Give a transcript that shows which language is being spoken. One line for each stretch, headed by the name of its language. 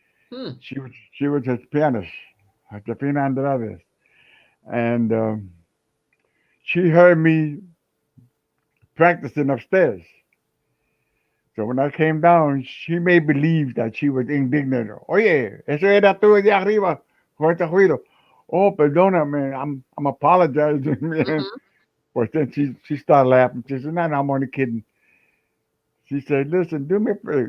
English: Hmm. She was his pianist, Josefina Andrades, and she heard me practicing upstairs. So when I came down, she made believe that she was indignant.
Spanish: Oye, eso era tú de arriba, con este ruido.
English: Oh,
Spanish: perdona,
English: man. I'm apologizing, man. Mhm. But then she started laughing. She said, "No, no, I'm only kidding." She said, "Listen, do me a favor.